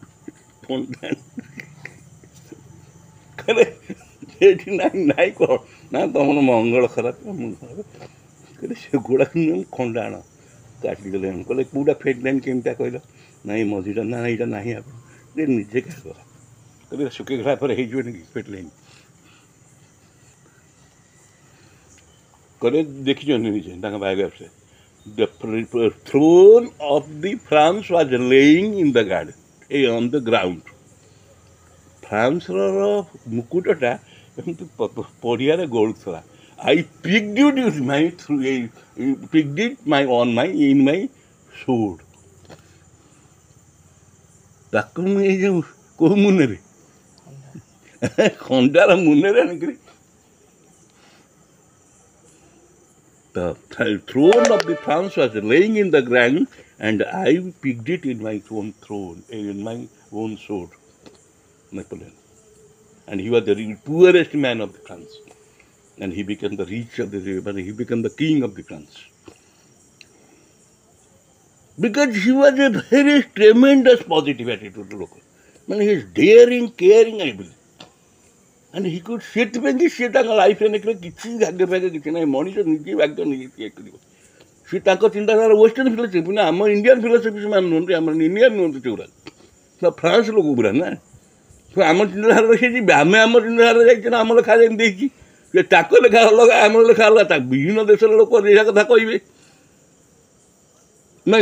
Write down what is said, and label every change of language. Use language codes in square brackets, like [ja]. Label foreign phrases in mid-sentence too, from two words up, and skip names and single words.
[or] କହିଲେ ଫେଟ୍ ନାହିଁ କ'ଣ ନା ତମର ମଙ୍ଗଳ ଖରାପ କହିଲେ ସେଗୁଡ଼ାକ ଖଣ୍ଡା ଆଣ କାଟିଦେଲେ କହିଲେ କେଉଁଟା [en] fate line [or] କେମିତିଆ କହିଲ ନାଇଁ ମଝିଟା ନା ଏଇଟା ନାହିଁ ଆପଣ ନିଜେ କାଟିଦେବା କହିଲେ ଶୁଖିଗଲା ପରେ ହେଇଯିବନି କି [en] fate line [or] କହିଲେ ଦେଖିଛନ୍ତି ନିଜେ ତାଙ୍କ ବାୟୋଗ୍ରାଫିରେ [en] the throne of the France was laying in the garden on the ground [or] ଫ୍ରାନ୍ସର ମୁକୁଟଟା ଏମିତି ପଡ଼ିଆରେ ଗଳୁଥିଲା [en] I picked it in my sword [or] ତାକୁ ମୁଁ ଏଇ ଯେଉଁ କେଉଁ ମୁନରେ ଖଣ୍ଡାର ମୁନରେ ଆଣିକରି [en] the throne of the France was laying in the ground and I picked it in my own throne, in my own sword, Napoleon. And he was the poorest man of the France. And he became the rich of the, but he became the king of the France. Because he was a very tremendous positive attitude to look. I mean, he is daring, caring, I believe. And he could [or] ସେଥିପାଇଁ କି ସେ ତାଙ୍କ ଲାଇଫ୍ରେ ଦେଖିଲେ କିଛି ଭାଗ୍ୟ ଫାଗ୍ୟ କିଛି ନାହିଁ ମଣିଷ ନିଜେ ଭାଗ୍ୟ ନିଜେ ତିଆରି କରିବ ସେ ତାଙ୍କ ଚିନ୍ତାଧାରା [en] western philosophy [or] ପୁଣି ଆମ [en] Indian philosophy [or] ସେମାନେ ନୁହନ୍ତି, ଆମର ଇଣ୍ଡିଆନ୍ ନୁହନ୍ତି ସେଗୁଡ଼ା, ଫ୍ରାନ୍ସ ଲୋକ ପୁରା ନା। ଆମ ଚିନ୍ତାଧାରା ସେ ଯିବେ, ଆମେ ଆମ ଚିନ୍ତାଧାରା ଯାଇଛୁ ନା, ଆମ ଲେଖା ଯେମିତି ଦେଇଛି ଯେ ତାଙ୍କ ଲେଖା ଅଲଗା ଆମର ଲେଖା ଅଲଗା, ତା ବିଭିନ୍ନ ଦେଶର ଲୋକ ଏହା କଥା କହିବେ ନାଇଁ।